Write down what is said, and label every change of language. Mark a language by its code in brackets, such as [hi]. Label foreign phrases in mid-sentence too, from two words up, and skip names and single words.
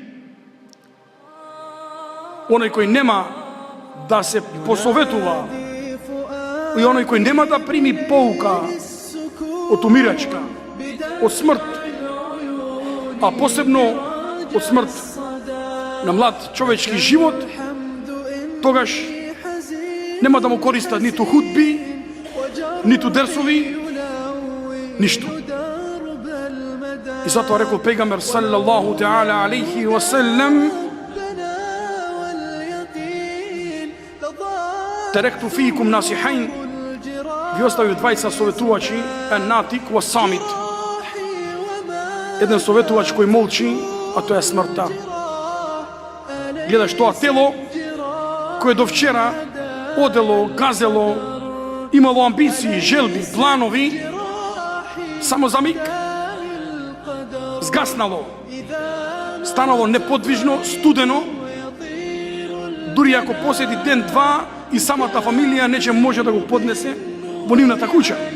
[mk] Оној кој нема да се посоветува и оној кој нема да прими поука од умирачка, од смрт, а посебно од смрт на млад човечки живот, тогаш нема да му користат ниту худби, ниту дерсови, ништо. И затоа рекол пегамбер [ar] صلى الله تعالى عليه وسلم: "تركت فيكم ناصحين", [mk] ви оставив двајца советувачи, [ar] الناطق والصامت. [mk] Еден советувач кој молчи, а тоа е смртта. Гледаш тоа тело кое до вчера одело, газело, имало амбиции, желби, планови, само за миг згаснало, станало неподвижно, студено, дури ако поседи ден-два и самата фамилија нече може да го поднесе во нивната куќа.